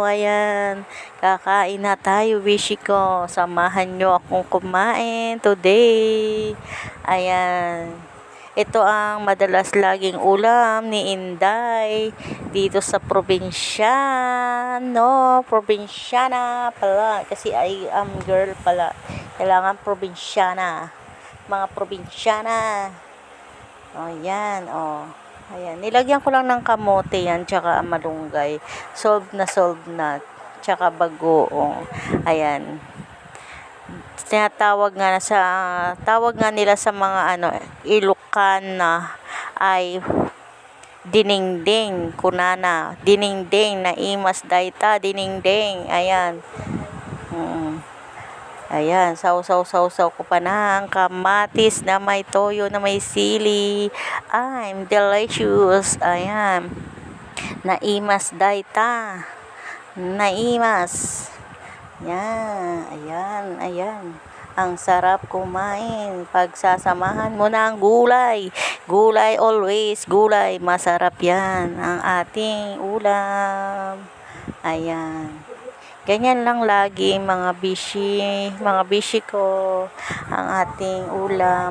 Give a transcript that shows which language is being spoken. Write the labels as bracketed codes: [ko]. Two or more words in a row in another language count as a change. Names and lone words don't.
[tl] Ayan, kakain na tayo, bishi ko. Samahan nyo akong kumain today. Ayan. Ito ang madalas laging ulam ni Inday dito sa probinsya, no? Probinsyana pala, kasi [en] I am girl [tl] pala. Kailangan probinsyana. Mga probinsyana. O, yan, o. Ayan, nilagyan ko lang ng kamote yan, tsaka malunggay. Solve na. Tsaka bagoong. Ayan. Tawag nga nila sa mga Ilocana ay diningding, [ilo] kunana, diningding na imas dayta, diningding. [tl] Ayan. Ayan, sausaw ko pa ng kamatis na may toyo na may sili. [en] I'm delicious. [ilo] Ayan. Naimas dayta. Naimas. [tl] Ayan. Ang sarap kumain. Pagsasamahan mo ng gulay. Gulay always, gulay. Masarap yan ang ating ulam. Ayan. Ganyan lang lagi mga bishi ko, ang ating ulam.